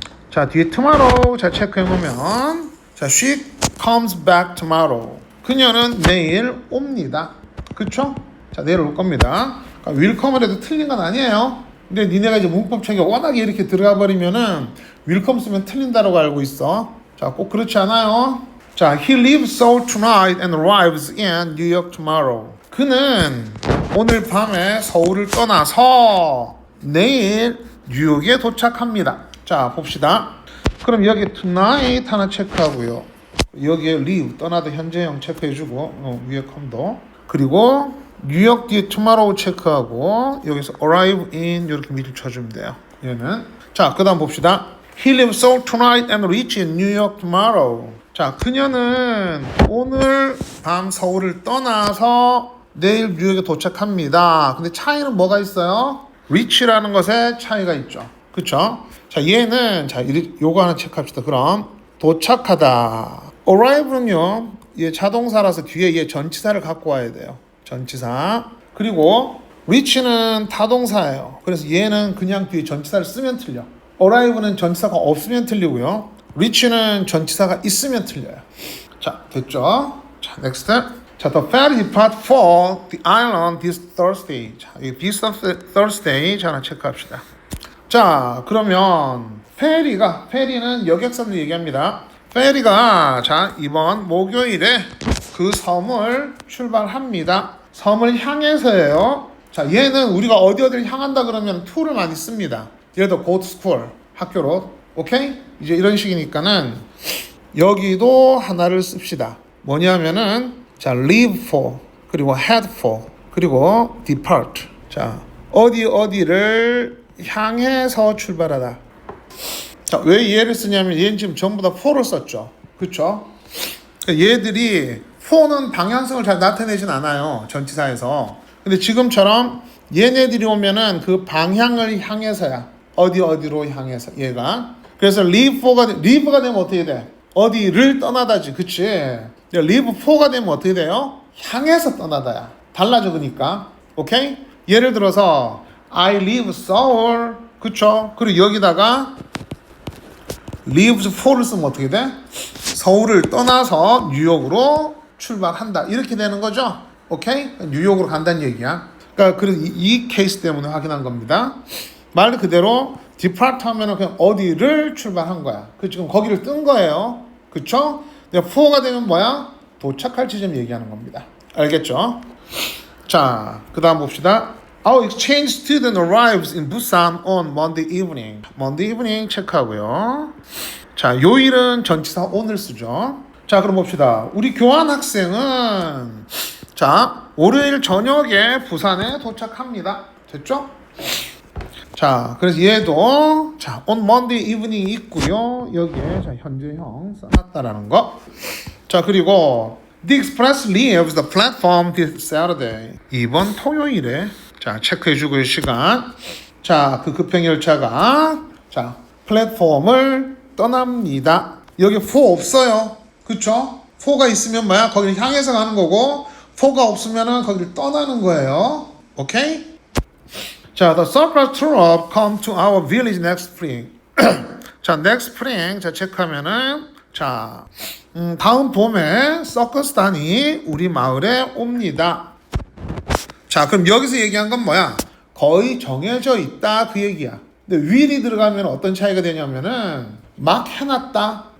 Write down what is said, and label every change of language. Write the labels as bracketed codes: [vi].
[ko] 자 뒤에 tomorrow 자 체크해 놓으면 자 [en] she comes back tomorrow. [ko] 그녀는 내일 옵니다. 그쵸? 자 내일 올 겁니다. 그러니까 will come을 해도 틀린 건 아니에요. 근데 니네가 이제 문법 책에 워낙에 이렇게 들어가 버리면은 will come 쓰면 틀린다라고 알고 있어. 자 꼭 그렇지 않아요. [en] 자 he leaves Seoul tonight and arrives in New York tomorrow. [ko] 그는 오늘 밤에 서울을 떠나서 내일 뉴욕에 도착합니다. 자 봅시다. 그럼 여기 tonight 하나 체크하고요. 여기에 leave 떠나다 현재형 체크해주고 위에 컴도 그리고 뉴욕 뒤에 tomorrow 체크하고 여기서 arrive in 이렇게 밑을 쳐주면 돼요. 얘는 자 그 다음 봅시다. [en] He leaves Seoul tonight and reaches New York tomorrow. [ko] 자 그녀는 오늘 밤 서울을 떠나서 내일 뉴욕에 도착합니다. 근데 차이는 뭐가 있어요? reach라는 것에 차이가 있죠. 그쵸? 자 얘는 자 요거 하나 체크합시다. 그럼 도착하다. arrive는요 얘 자동사라서 뒤에 얘 전치사를 갖고 와야 돼요. 전치사. 그리고 reach는 타동사예요. 그래서 얘는 그냥 뒤에 전치사를 쓰면 틀려. arrive는 전치사가 없으면 틀리고요. reach는 전치사가 있으면 틀려요. 자 됐죠? 자 next. [en] 자 the ferry depart for the island this Thursday. [ko] 자 이 this Thursday 자 하나 체크합시다. 자 그러면 페리는 여객선을 얘기합니다. 페리가 자 이번 목요일에 그 섬을 출발합니다. 섬을 향해서예요. 자 얘는 우리가 어디를 향한다 그러면 to를 많이 씁니다. 예를 들어 [en] go to school [ko] 학교로. 오케이? 이제 이런 식이니까는 여기도 하나를 씁시다. 뭐냐면은 자 leave for 그리고 head for 그리고 depart. 자 어디를 향해서 출발하다. 자, 왜 얘를 쓰냐면 얘는 지금 전부 다 for를 썼죠. 그쵸? 얘들이 for는 방향성을 잘 나타내진 않아요. 전치사에서. 근데 지금처럼 얘네들이 오면은 그 방향을 향해서야. 어디로 향해서 얘가. 그래서 leave가 되면 어떻게 돼? 어디를 떠나다지. 그치? leave for가 되면 어떻게 돼요? 향해서 떠나다야. 달라져 그러니까. 오케이? 예를 들어서 [en] I leave Seoul. [ko] 그쵸? 그리고 여기다가 leaves for를 쓰면 어떻게 돼? 서울을 떠나서 뉴욕으로 출발한다. 이렇게 되는 거죠. 오케이? 뉴욕으로 간다는 얘기야. 그러니까 이 케이스 때문에 확인한 겁니다. 말 그대로 depart 하면은 그냥 어디를 출발한 거야. 그 지금 거기를 뜬 거예요. 그쵸? for가 되면 뭐야? 도착할 지점 얘기하는 겁니다. 알겠죠? 자, 그 다음 봅시다. [en] Our exchange student arrives in Busan on Monday evening. [ko] Monday evening 체크하고요. 자, 요일은 전치사 on을 쓰죠. 자, 그럼 봅시다. 우리 교환 학생은 자, 월요일 저녁에 부산에 도착합니다. 됐죠? 자, 그래서 얘도 자, on Monday evening 있고요. 여기에 자, 현재형 써놨다라는 거. 자, 그리고 [en] The express leaves the platform this Saturday. [ko] 이번 토요일에 자, 체크해주고 시간. 자, 그 급행열차가 자, 플랫폼을 떠납니다. 여기 for 없어요. 그쵸? for가 있으면 뭐야? 거기를 향해서 가는 거고, for가 없으면은 거기를 떠나는 거예요. 오케이? [en] 자, the circus troupe come to our village next spring. [ko] 자, next spring 자 체크하면은 자, 다음 봄에 서커스단이 우리 마을에 옵니다. 자, 그럼 여기서 얘기한 건 뭐야? 거의 정해져 있다 그 얘기야. 근데 will이 들어가면 어떤 차이가 되냐면은 막 해놨다.